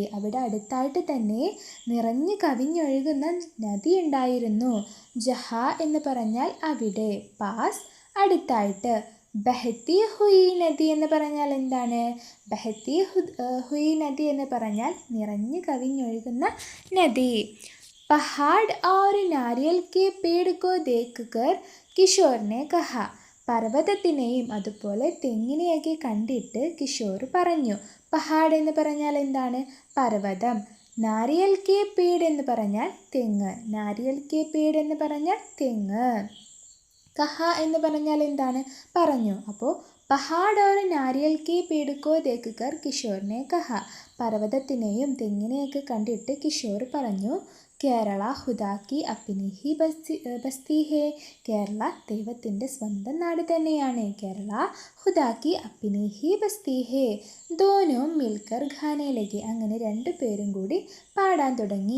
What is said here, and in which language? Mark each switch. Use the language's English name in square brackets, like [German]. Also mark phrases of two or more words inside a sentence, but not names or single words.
[Malayalam] അവിടെ അടുത്തായിട്ട് തന്നെ നിറഞ്ഞു കവിഞ്ഞൊഴുകുന്ന നദി ഉണ്ടായിരുന്നു. ജഹാ എന്ന് പറഞ്ഞാൽ അവിടെ, പാസ് അടുത്തായിട്ട്. [Hindi] बहती हुई नदी [Malayalam] എന്ന് പറഞ്ഞാൽ എന്താണ്? [Hindi] बहती हुई नदी [Malayalam] എന്ന് പറഞ്ഞാൽ നിറഞ്ഞു കവിഞ്ഞൊഴുകുന്ന നദി. [Hindi] പഹാഡ് और नारियल के पेड़ को देखकर കിഷോർ ने कहा. [Malayalam] പർവ്വതത്തിനെയും അതുപോലെ തെങ്ങിനെയൊക്കെ കണ്ടിട്ട് കിഷോർ പറഞ്ഞു. പഹാഡ് എന്ന് പറഞ്ഞാൽ എന്താണ്? പർവ്വതം. [Hindi] नारियल के पेड़ [Malayalam] എന്ന് പറഞ്ഞാൽ തെങ്ങ്. [Hindi] नारियल के पेड़ [Malayalam] എന്ന് പറഞ്ഞാൽ തെങ്ങ്. കഹ എന്ന് പറഞ്ഞാൽ എന്താണ്? പറഞ്ഞു. [Hindi] അപ്പോൾ പഹാഡ് और नारियल के पेड़ को देखकर കിഷോർ ने कहा. [Malayalam] പർവ്വതത്തിനെയും തെങ്ങിനെയൊക്കെ കണ്ടിട്ട് കിഷോർ പറഞ്ഞു. [Hindi] केरल खुदा की अपनी ही बस्ती है. [Malayalam] കേരള ദൈവത്തിൻ്റെ സ്വന്തം നാട് തന്നെയാണ്. [Hindi] केरल खुदा की अपनी ही बस्ती है. दोनों मिलकर खाने लगी. [Malayalam] അങ്ങനെ 2 പേരും കൂടി പാടാൻ തുടങ്ങി.